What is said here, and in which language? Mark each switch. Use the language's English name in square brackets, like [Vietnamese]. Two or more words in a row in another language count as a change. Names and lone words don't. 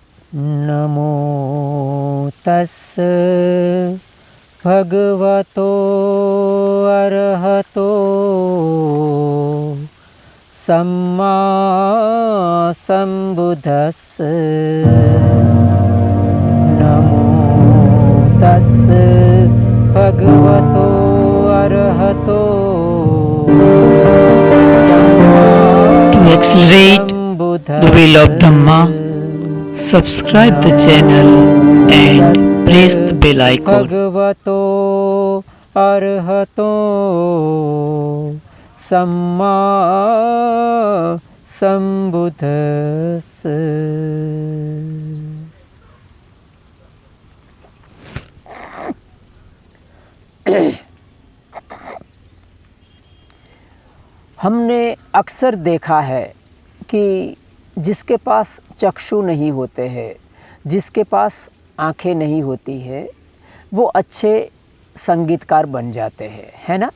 [Pali] नमो तस् भगवतो अरहतो सम्मा सम्बुद्धस्स। नमो तस् भगवतो अरहतो [English] To accelerate the wheel of Dhamma, subscribe the channel and press the bell icon. भगवतो अरहतो सम्मा सम्बुद्धस्स। [Hindi] हमने अक्सर देखा है कि जिसके पास चक्षु नहीं होते हैं, जिसके पास आँखें नहीं होती है, वो अच्छे संगीतकार बन जाते हैं, है ना।